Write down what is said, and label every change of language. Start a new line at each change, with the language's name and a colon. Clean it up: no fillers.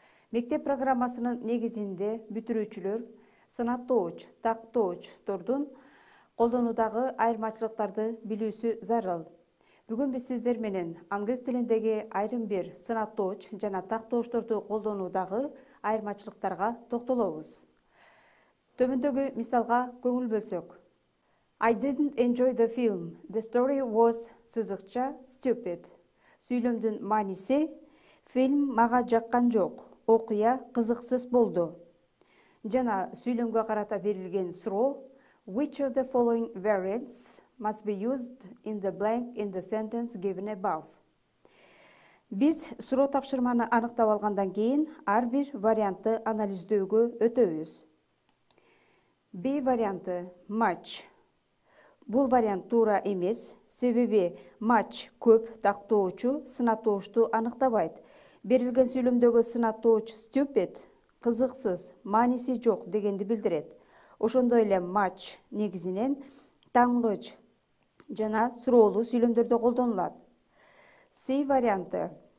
Kyrgyz: Мектеп программасынын негизинде бүтүрүүчүлөр сынаттооч, тактоочтордун колдонуудагы айырмачылыктарды билүүсү зарыл. Бүгүн биз сиздер менен англис тилиндеги айрым бир сынаттооч жана тактоочторду колдонуудагы айырмачылыктарга токтолобуз. Төмөндөгү мисалга көңүл бөлсөк.
English: I didn't enjoy the film. The story was
Kyrgyz: сызыкча
English: stupid.
Kyrgyz: Сүйлөмдүн мааниси: фильм мага жаккан жок, окуя кызыксыз болду. Жана сүйлөмгө карата берилген суроо:
English: Which of the following variants must be used in the blank in the sentence given above?
Kyrgyz: Биз суроо тапшырманы аныктап алгандан кийин ар бир вариантты анализдөөгө өтөбүз. B варианты much. Бул вариант туура эмес, себеби much көп тактоочу сынаттоочту аныктабайт. Берилген сүйлөмдөгү сынаттооч stupid, кызыксыз, мааниси жок дегенди билдирет. Ошондой эле much негизинен таңгыч жана суроолуу сүйлөмдөрдө колдонулат. C варианты.